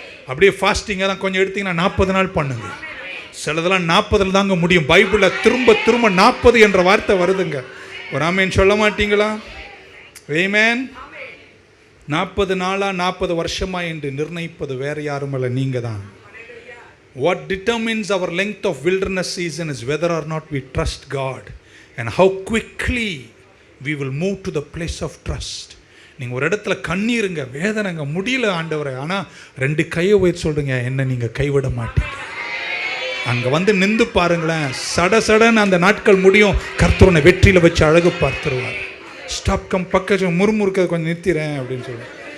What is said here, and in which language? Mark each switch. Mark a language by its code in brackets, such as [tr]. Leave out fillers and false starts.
[ta] அப்படியே ஃபாஸ்டிங் எல்லாம் கொஞ்சம் எடுத்தீங்கன்னா 40 நாள் பண்ணுங்க. சிலதெல்லாம் 40 தாங்க முடியும். பைபிளில் திரும்ப திரும்ப 40 என்ற வார்த்தை வருதுங்க. ஒரு ஆமேன் சொல்ல மாட்டீங்களா? ஆமென். 40 நாளா 40 வருஷமா என்று நிர்ணயிப்பது வேற யாரும் இல்லை, நீங்க தான். [en] What determines our length of wilderness season is whether or not we trust God and how quickly we will move to the place of trust. [ta] நீங்கள் ஒரு இடத்துல கண்ணீருங்க, வேதனைங்க, முடியல ஆண்டவரை, ஆனால் 2 கையை உயர்த்தி சொல்றீங்க, என்ன நீங்கள் கைவிட மாட்டீங்க. அங்கே வந்து நின்று பாருங்களேன், சடசடன்னு அந்த நாட்கள் முடியும். கர்த்தர் வெற்றியில் வச்சு அழகு பார்த்துருவார். ஸ்டாப் கம் பக்கம் முறுமுறுக்க கொஞ்சம் நிறுத்திறேன் அப்படின்னு சொல்லி.